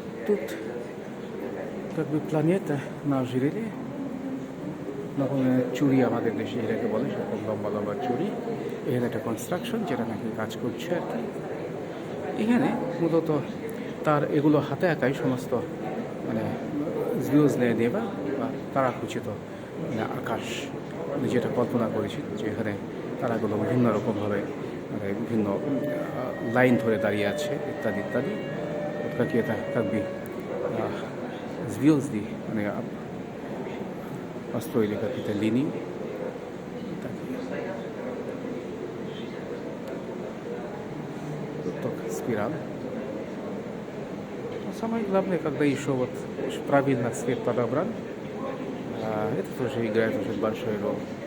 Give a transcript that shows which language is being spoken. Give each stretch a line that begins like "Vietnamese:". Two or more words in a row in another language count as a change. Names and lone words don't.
Russian: тут как бы планета на ожерелье,
Bangla: চুরি আমাদের দেশে এটাকে বলে, সেরকম লম্বা লম্বা চুরি। এখানে একটা কনস্ট্রাকশন যেটা নাকি কাজ করছে আর কি। এখানে মূলত তার এগুলো হাতে আঁকাই সমস্ত মানে ভিউজ নিয়ে দেবা বা তারা খুচিত মানে আকাশ, যেটা কল্পনা করেছি যে এখানে তারাগুলো বিভিন্ন রকমভাবে মানে বিভিন্ন লাইন ধরে দাঁড়িয়ে আছে ইত্যাদি ইত্যাদি।
Russian: какие-то как бы звезды মানে построили какие-то линии. Тут только спираль. Но самое главное, когда еще вот правильно цвет подобран, это тоже играет уже большую роль.